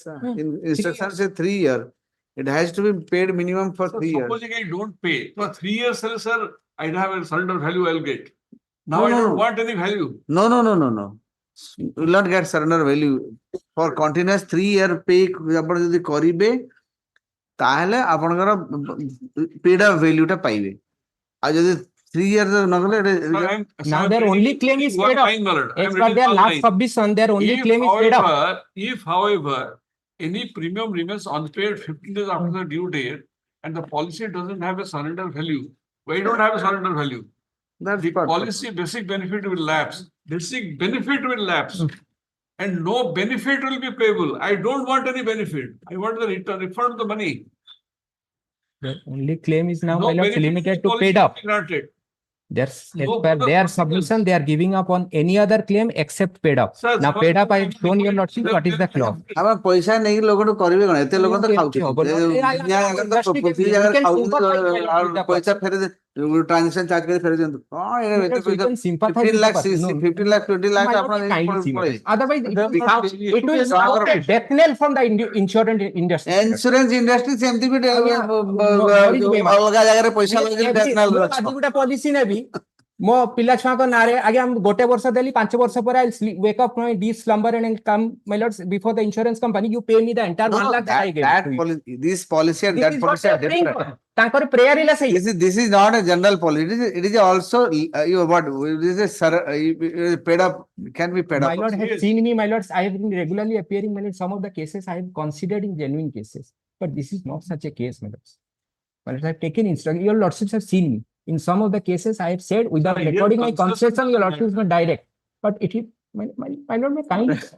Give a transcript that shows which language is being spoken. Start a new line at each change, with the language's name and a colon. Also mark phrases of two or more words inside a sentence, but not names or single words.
English: Sir. In instruction years. says 3 years. It has to be paid minimum for So 3 years. supposing I don't pay, for 3 years, sir, I have a surrender value I'll get. Now No, I no, don't no. want any value. No. You will not get surrender value. For continuous 3 year pay,
Odia: ଆପଣ ଯଦି କରିବେ ତାହେଲେ ଆପଣଙ୍କର
English: paid up value
Odia: ଟା ପାଇବେ। ଆଉ ଯଦି 3 years ନ କଲେ
English: Now their only claim is paid up. As per their last submission, their only claim is paid up. If however, any premium remains unpaid 15 days after the due date and the policy doesn't have a surrender value, why don't have a surrender value? That's The what- policy basic benefit will lapse, basic benefit will lapse. And no benefit will be payable. I don't want any benefit. I want the return, refund of the money. The only claim is now, No my lords, benefit limited to policy paid will up. be granted. There's, as No per bonus their nothing submission, else. they are giving up on any other claim except paid up. Sir, Now, paid up, I've shown your lordship what is the clause.
Odia: ଆମେ ପଇସା ନେଇକି ଲୋକଠୁ କରିବେ କଣ ଏତେ ଲୋକ ତ ଖାଉଛନ୍ତି ପଇସା ଫେରେ
English: transaction charge
Odia: କରି ଫେରେ ଦିଅନ୍ତୁ କଣ ଏତେ ପଇସା 15 lakhs 15 lakhs 20 lakhs ଆପଣ ପଳେଇବେ
English: Otherwise, it will sound a death knell from the insurance industry. insurance industry
Odia: ସେମିତି ବି ଅଲଗା ଜାଗାରେ ପଇସା ଲଗେଇକି ଆଜି ଗୋଟେ ପଲିସି ନେବି ମୋ ପିଲା ଛୁଆଙ୍କ ନାଁରେ ଆଜ୍ଞା ମୁଁ ଗୋଟେ ବର୍ଷ ଦେଲି 5 ବର୍ଷ ପରେ
English: wake up from deep slumber and come my lords before the insurance company you pay me the entire 1 lakh that I gave to you. this policy and that policy are different.
Odia: ତାଙ୍କର prayer ହେଲା ସେଇ
English: This is not a general policy. It is also what this is paid up can be paid my up. lord has seen me my lords I have been regularly appearing in some of the cases I have considered in genuine cases but this is not such a case my lords. My lords I have taken instruction your lordships have seen me in some of the cases I have said without recording my concession your lordships were direct but it is my lord my kind